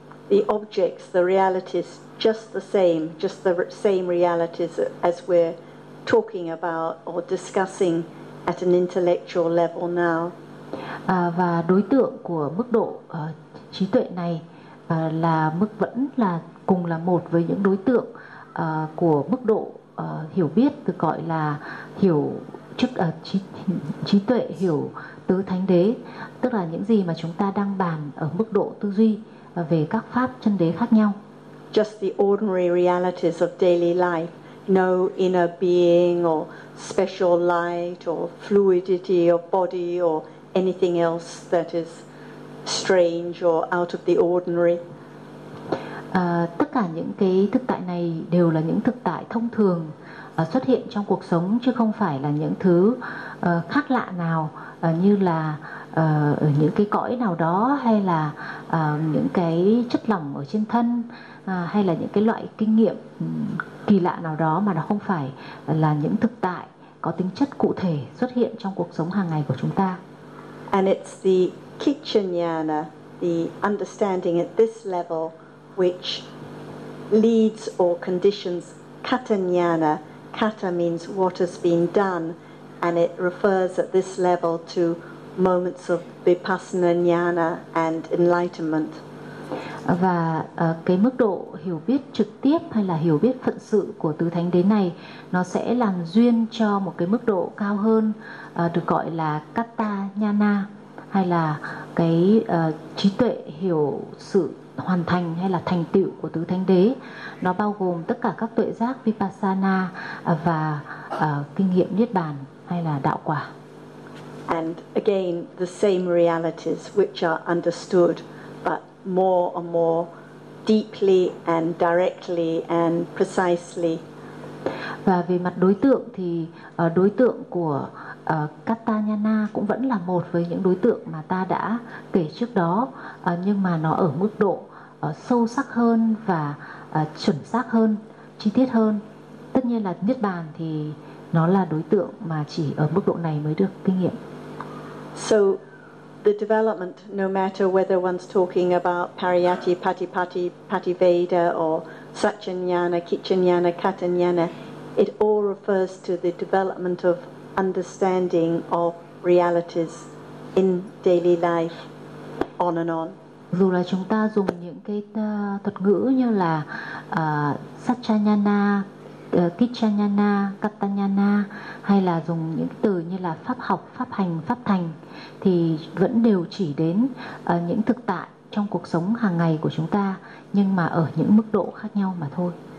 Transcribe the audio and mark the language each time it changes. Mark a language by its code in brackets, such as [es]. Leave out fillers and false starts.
[en] The objects, the realities, just the same realities as we're talking about or discussing at an intellectual level now. [vi] Và đối tượng của mức độ trí tuệ này là mức vẫn là cùng là một với những đối tượng của mức độ hiểu biết được gọi là hiểu chức trí tuệ hiểu tứ thánh đế, tức là những gì mà chúng ta đang bàn ở mức độ tư duy về các pháp chân đế khác nhau. [en] Just the ordinary realities of daily life, no inner being or special light or fluidity of body or anything else that is strange or out of the ordinary. [vi] Tất cả những cái thực tại này đều là những thực tại thông thường xuất hiện trong cuộc sống, chứ không phải là những thứ khác lạ nào như là ở những cái cõi nào đó, hay là những cái chất lỏng ở trên thân, hay là những cái loại kinh nghiệm kỳ lạ nào đó mà nó không phải là những thực tại có tính chất cụ thể xuất hiện trong cuộc sống hàng ngày của chúng ta. [en] And it's the kichanyana, the understanding at this level, which leads or conditions katanyana. Kata means what has been done, and it refers at this level to moments of vipassana jnana and enlightenment. [vi] Và cái mức độ hiểu biết trực tiếp hay là hiểu biết phận sự của tứ thánh đế này, nó sẽ làm duyên cho một cái mức độ cao hơn, được gọi là kata jnana, hay là cái trí tuệ hiểu sự hoàn thành hay là thành tựu của tứ thánh đế. Nó bao gồm tất cả các tuệ giác vipassana và kinh nghiệm niết bàn hay là đạo quả. [en] And again, the same realities which are understood, but more and more deeply and directly and precisely. [vi] Và về mặt đối tượng thì đối tượng của Katanyana cũng vẫn là một với những đối tượng mà ta đã kể trước đó, nhưng mà nó ở mức độ sâu sắc hơn và chuẩn xác hơn, chi tiết hơn. Tất nhiên là Niết Bàn thì nó là đối tượng mà chỉ ở mức độ này mới được kinh nghiệm. [en] So the development, no matter whether one's talking about Pariyatti, Patipatti, Pativeda, or Satchanyana, Kichanyana, Katanyana, it all refers to the development of understanding of realities in daily life, on and on. [vi] Dù là chúng ta dùng những cái thuật ngữ như là Satchanyana, Kichanyana, Katanyana, hay là dùng những từ như là pháp học, pháp hành, pháp thành, thì vẫn đều chỉ đến những thực tại trong cuộc sống hàng ngày của chúng ta, nhưng mà ở những mức độ khác nhau mà thôi.